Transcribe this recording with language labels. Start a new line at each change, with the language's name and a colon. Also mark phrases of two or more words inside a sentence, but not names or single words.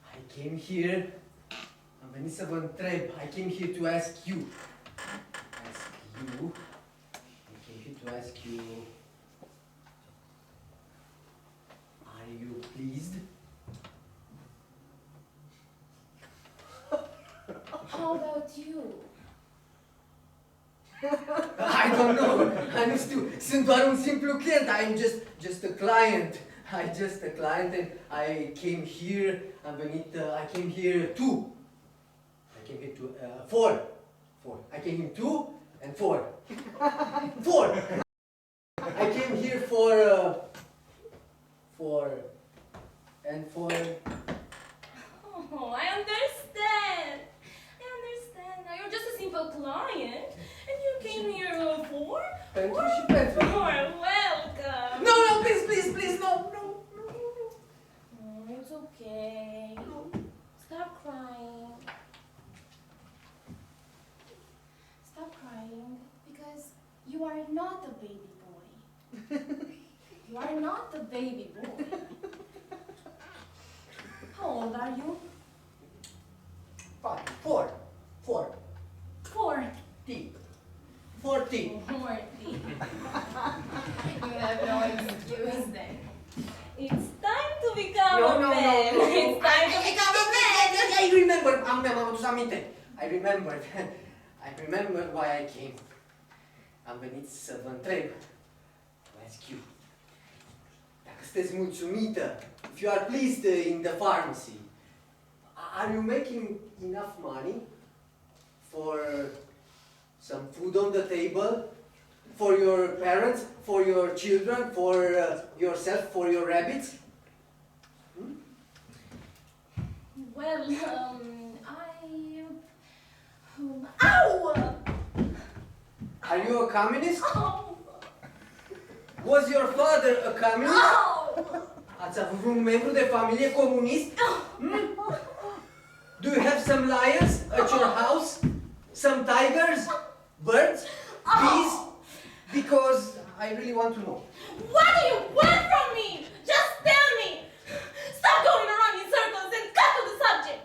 English: came here,
Romanian: am venit să vă întreb,
English: I came here to ask you. I came here to ask you, are you pleased? How about you? I don't know,
Romanian: nu știu, sunt doar un simplu client,
English: I'm just a client. I'm just a client and I came here,
Romanian: am venit,
English: I came here to, four. I came here 2 and 4. 4! I came here for, and for... Oh, I understand. Now you're just a simple client, and you came here for?
Romanian: Pentru și pentru.
English: You're welcome. No, please, no. Oh, it's okay. Stop crying. Stop crying, because you are not a baby boy. You are not a baby boy. How old are you? 4. 4. 40. Morty. You have no excuse then. It's time to become a man. It's time to become a man. I remember,
Romanian: mi-am adus aminte.
English: I remember why I came.
Romanian: Am venit să vă întreb,
English: to ask you,
Romanian: dacă sunteți mulțumită,
English: if you are pleased in the pharmacy, are you making enough money for some food on the table, for your parents, for your children, for yourself, for your rabbits? Well, Ow! Are you a communist? Oh! Was your father a communist? Oh!
Romanian: Ați avut vreun membru de familie comunist?
English: Do you have some lions at your house? Some tigers? Birds? Bees? Because I really want to know. What do you want from me? Just tell me! Stop going around in circles and cut to the subject!